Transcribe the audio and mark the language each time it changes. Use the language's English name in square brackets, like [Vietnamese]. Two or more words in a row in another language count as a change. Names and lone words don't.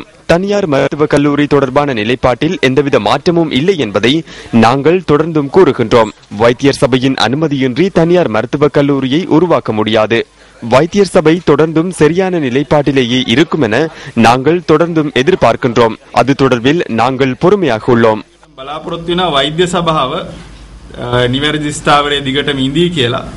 [Tamil] தனியார் மருத்துவக் கல்லூரி தொடர்பான நிலைப்பாட்டில் எந்தவித மாற்றமும் இல்லை என்பதை நாங்கள் தொடர்ந்தும் கூறுகின்றோம். வைத்தியர் சபையின் அனுமதியின்றி தனியார் மருத்துவக் கல்லூரியை உருவாக்க முடியாது. வைத்தியர் சபை தொடர்ந்தும் சரியான நிலைப்பாட்டிலேயே இருக்கும் என நாங்கள் தொடர்ந்தும் எதிர்பார்க்கின்றோம். அது தொடர்பில் நாங்கள் பொறுமையாக உள்ளோம். [Sinhala] බලාපොරොත්තු වෙන වෛද්‍ය සභාව නිවැරදි ස්ථාවරයේ දිගටම ඉඳී කියලා